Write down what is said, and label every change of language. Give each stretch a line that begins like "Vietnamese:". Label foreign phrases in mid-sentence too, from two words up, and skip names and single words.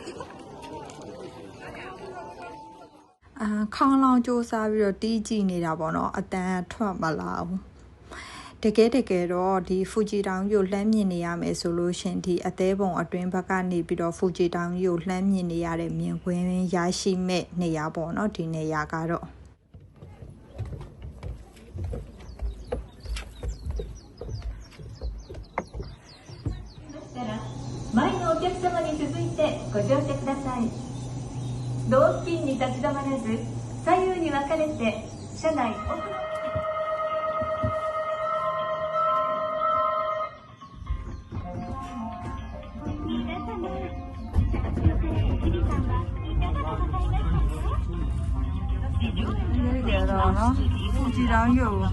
Burmese: ခေါင်းလောင်းစူးစားပြီးတော့တီးကြည့်နေတာပေါ့နော်အတန်ထွက်မလာဘူးတကယ်တော့ဒီဖူဂျီတောင်ကိုလှမ်းမြင်နေရမယ်ဆိုလို့ရှင်ဒီအသေးပုံအတွင်းဘက်ကနေပြီးတော့ဖူဂျီတောင်ကိုလှမ်းမြင်နေရတဲ့မြင်ကွင်းရရှိမဲ့နေရာပေါ့နော်ဒီနေရာကတော့
Japanese: 前のお客様に続いてご乗車ください。同付近に立ち止まらず左右に分かれて車内奥の
Burmese: ဖူဂျီတောင်ကို